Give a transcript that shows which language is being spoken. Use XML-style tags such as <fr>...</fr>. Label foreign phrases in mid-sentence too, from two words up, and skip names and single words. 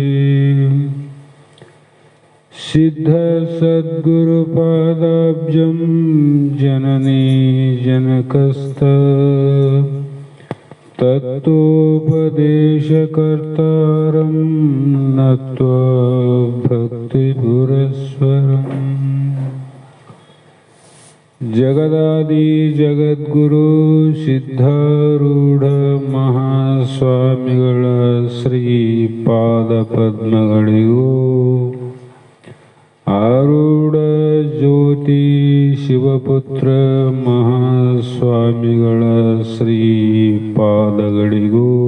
<sa>सिद्धसद्गुरुपादाब्जं जननी जनकस्थ तत्त्वोपदेशकर्तारं नत्वा भक्तिपुरस्सरम् जगदादि जगद्गुरु</sa> <kn>ಸಿದ್ಧಾರೂಢ ಮಹಾಸ್ವಾಮಿಗಳ ಶ್ರೀಪಾದ ಪದ್ಮಗಳಿಗೂ ಆರೂಢ ಜ್ಯೋತಿ ಶಿವಪುತ್ರ ಮಹಾಸ್ವಾಮಿಗಳ ಶ್ರೀಪಾದಗಳಿಗೂ</kn>